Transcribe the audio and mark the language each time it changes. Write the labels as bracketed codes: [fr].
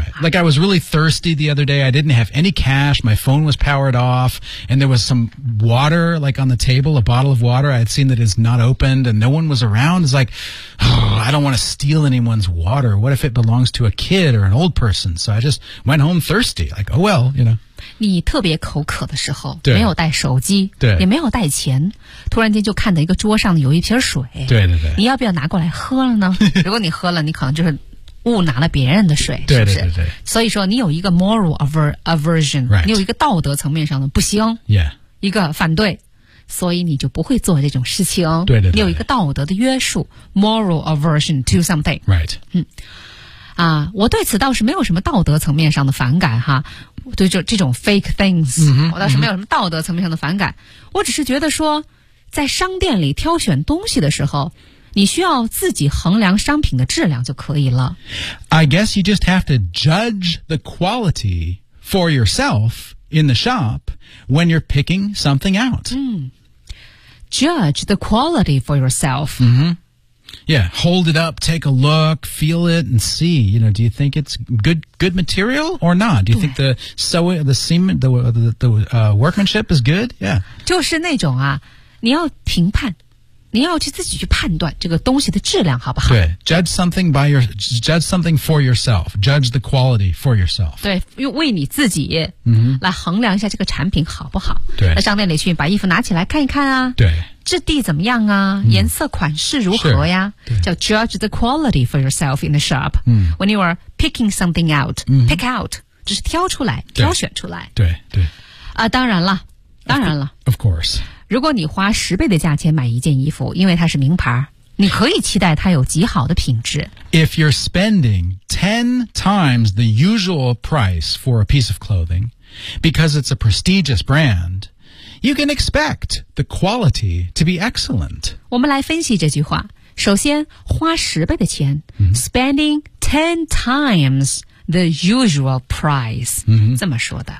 [en] Like I was really thirsty the other day. I didn't have any cash. My phone was powered off. And there was some water, like on the table, a bottle of water. I had seen that is not opened and no one was around. It's like, oh, I don't want to steal anyone's water. What if it belongs to a kid or an old person? So I just went home thirsty. Like, oh, well, you know. [zh] 你特别口渴的时候没有带手机对也没有带钱突然间就看到一个桌上有一瓶水对对对你要不要拿过来喝了呢如果你喝了你可能就是误拿了别人的水对对对对是不是所以说你有一个 [en] moral aversion、 right. [zh] 你有一个道德层面上的不行、 [en] yeah. [zh] 一个反对所以你就不会做这种事情对对对你有一个道德的约束 [en] moral aversion to something、 right. [zh] 我对此倒是没有什么道德层面上的反感哈对这种 [en] fake things、 [zh] 我倒是没有什么道德层面上的反感、我只是觉得说在商店里挑选东西的时候你需要自己衡量商品的质量就可以了 [en] I guess you just have to judge the quality for yourself in the shop when you're picking something out、 Judge the quality for yourself、 Yeah, hold it up, take a look, feel it, and see. You know, do you think it's good material or not? Do you think the workmanship is good? Yeah. [zh] 就是那种啊，你要评判，你要去自己去判断这个东西的质量好不好？对 [en] ，judge something for yourself. Judge the quality for yourself. [zh] 对，用为你自己来衡量一下这个产品好不好？对，在商店里去把衣服拿起来看一看啊。对。质地怎么样啊颜色款式如何呀叫 [en] judge the quality for yourself in the shop、 when you are picking something out、 pick out [zh] 就是挑出来挑选出来对对啊，当然了 [en] of course [zh] 如果你花十倍的价钱买一件衣服因为它是名牌你可以期待它有极好的品质 [en] If you're spending 10 times the usual price for a piece of clothing because it's a prestigious brandYou can expect the quality to be excellent. [zh] 我们来分析这句话。首先，花十倍的钱、 [en] spending 10 times the usual price,、 [zh] 这么说的。